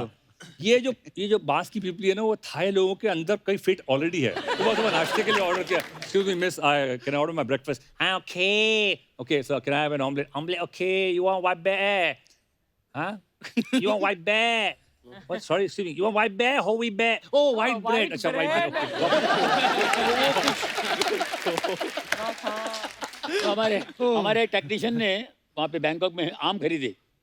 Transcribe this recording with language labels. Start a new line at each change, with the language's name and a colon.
Hindi: वो। ये जो बांस की पीपली है ना, वो थाई लोगों के अंदर कहीं फिट ऑलरेडी है। सुबह सुबह नाश्ते के लिए ऑर्डर किया, excuse मी miss, I can I order my breakfast?
English: हाँ okay okay sir, can I have an omelette okay, you want white bread? हाँ you want white bread? What? Sorry, excuse me. You want white bear, whole wheat bear? Oh, white bread. अच्छा, white bread.
Hindi: तो हमारे technician ने वहाँ पे Bangkok में आम खरीदे,